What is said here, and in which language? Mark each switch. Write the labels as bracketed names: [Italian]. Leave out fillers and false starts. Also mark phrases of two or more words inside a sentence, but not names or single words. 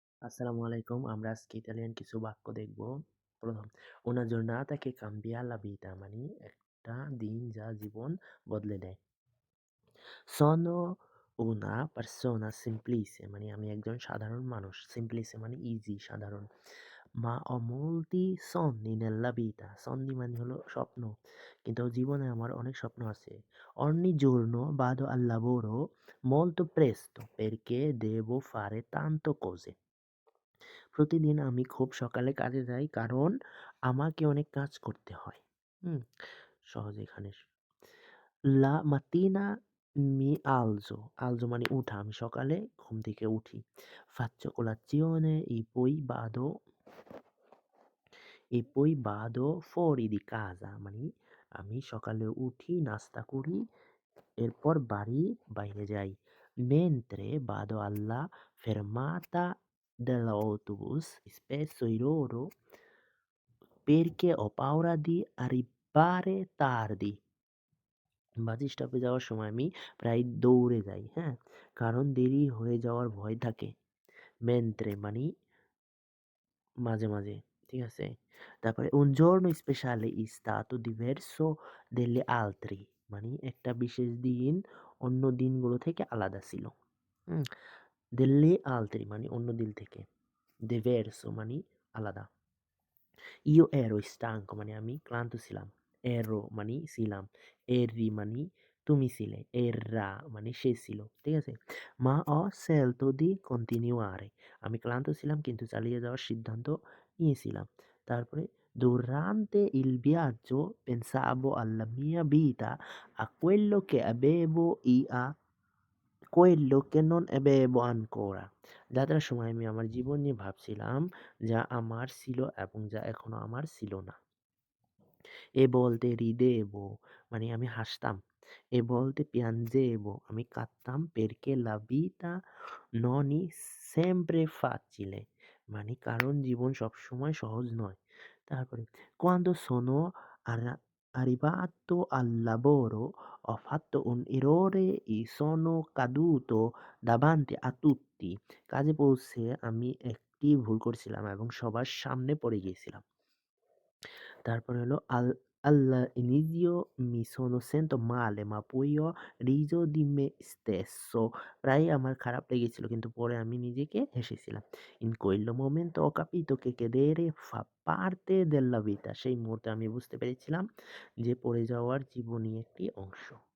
[Bangla] আসসালামু আলাইকুম। আমরা আজকে ইতালিয়ান কিছু বাক্য দেখব। ১ম, [Italian] "Una giornata che cambia la vita" [Bangla] মানে একটা দিন যা জীবন বদলে দেয়। [Italian] "Sono una persona semplice" [Bangla] মানে আমি একজন সাধারণ মানুষ। [Italian] Semplice [Bangla] মানে ইজি, সাধারণ। [Italian] "Ma ho molti sogni nella vita" sogni [Bangla] মানে হলো স্বপ্ন। কিন্তু জীবনে আমার অনেক স্বপ্ন আছে। [Italian] "Ogni giorno vado al lavoro molto presto perché devo fare tanto cose" [Bangla] প্রতিদিন আমি খুব সকালে কাজে যাই কারণ আমাকে অনেক কাজ করতে হয়। হুম? সহজ এখানে। [Italian] La mattina mi alzo, alzo [Bangla] মানে উঠা। আমি সকালে ঘুম থেকে উঠি। [Italian] Faccio colazione e poi vado fuori di casa [Bangla] মানে আমি সকালে উঠি, নাস্তা করি, এরপর বাইরে যাই। [Italian] Mentre vado alla fermata dell'autobus spesso iroro perché ho paura di arrivare tardi. [Bangla] বাস স্টপে যাওয়ার সময় আমি প্রায় দৌড়ে যাই, হ্যাঁ? কারণ দেরি হয়ে যাওয়ার ভয় থাকে। Mentre মানে মাঝে, মাঝে। ঠিক আছে? তারপরে [Italian] un giorno speciale è stato diverso degli altri [Bangla] মানে একটা বিশেষ দিন অন্য দিনগুলো থেকে আলাদা ছিল। হুম? [Italian] degli altri [Bangla] মানে অন্য দিন থেকে। diverso মানে আলাদা। [Italian] Io ero stanco [Bangla] মানে আমি ক্লান্ত ছিলাম। Ero মানে ছিলাম। Eri মানে তুমি ছিলে। Era মানে সে ছিল। ঠিক আছে? [Italian] Ma ho scelto di continuare [Bangla] আমি ক্লান্ত ছিলাম কিন্তু চালিয়ে যাওয়ার সিদ্ধান্ত নিয়েছিলাম। [Italian] তারপরে durante il viaggio pensavo alla mia vita, a quello che avevo e a quello che non avevo ancora [Bangla] যাত্রার সময় আমি আমার জীবন নিয়ে ভাবছিলাম, যা আমার ছিল এবং যা এখনো আমার ছিল না। এ বলতে ridevo মানে আমি হাসতাম। এ বলতে piangevo আমি কাঁদতাম। [Italian] perché la vita non è sempre facile [Bangla] মানে কারণ জীবন সবসময় সহজ নয়। [Italian] তারপরে quando sono arra arrivato al lavoro ho fatto un errore e sono caduto davanti a tutti [Bangla] কাজে পৌঁছে আমি একটি ভুল করছিলাম এবং সবার সামনে পড়ে গিয়েছিলাম। তারপরে হলো [Italian] all'inizio mi sono sento male, ma poi ho riso di me stesso [Bangla] প্রায়ই আমার খারাপ লেগেছিল কিন্তু পরে আমি নিজেকে হেসেছিলাম। [Italian] In quel momento ho capito che cadere fa parte della vita [Bangla] সেই মুহূর্তে আমি বুঝতে পেরেছিলাম যে পড়ে যাওয়ার জীবনই একটি অংশ।